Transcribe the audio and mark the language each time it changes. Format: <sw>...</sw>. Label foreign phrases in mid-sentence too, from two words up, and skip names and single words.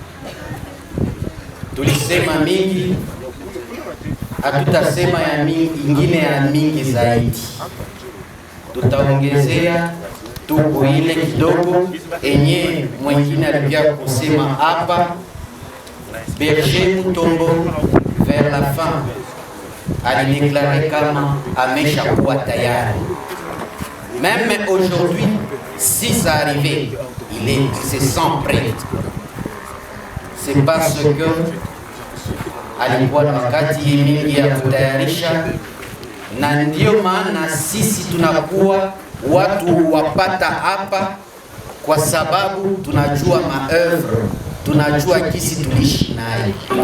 <sw>Tulisema mingi, hatutasema ya mingi, ingine ya mingi zaidi. Tutaongezea tuko ile kidogo enye mwingine alipia kusema hapa. Berger Mutombo</sw> <fr>vers la fin</fr> <sw>alideklare kama amesha kuwa tayari.</sw> <fr>Même aujourd'hui, si ça arrivait, il se sent prêt. C'est parce que</fr> <sw>alikuwa na wakati mingi ya kutayarisha, na ndio maana sisi tunakuwa watu wapata hapa, kwa sababu tunajua maœuvre, tunajua kisi tulishi naye.</sw>